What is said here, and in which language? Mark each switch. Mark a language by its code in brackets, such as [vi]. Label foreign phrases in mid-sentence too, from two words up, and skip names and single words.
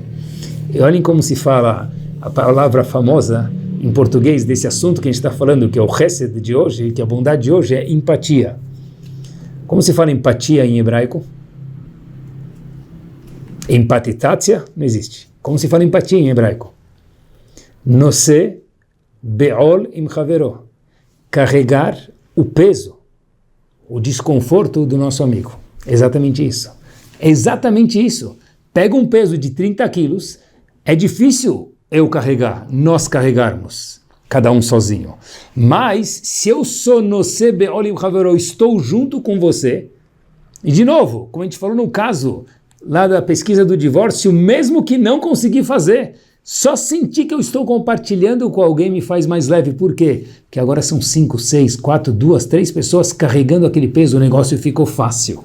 [pt] E olhem como se fala a palavra famosa em português desse assunto que a gente está falando, que é o chesed de hoje, que a bondade de hoje é empatia. Como se fala empatia em hebraico? Empatitácia não existe. Como se fala empatia em hebraico? [he] נושא בעול עם חברו. [pt] Carregar o peso, o desconforto do nosso amigo. Exatamente isso. Exatamente isso. Pega um peso de 30 quilos, é difícil eu carregar, nós carregarmos, cada um sozinho. Mas, se eu sou [he] נושא בעול עם חברו, [pt] estou junto com você, e de novo, como a gente falou no caso lá da pesquisa do divórcio, mesmo que não consegui fazer, só sentir que eu estou compartilhando com alguém me faz mais leve. Por quê? Porque agora são 5, 6, 4, 2, 3 pessoas carregando aquele peso, o negócio ficou fácil.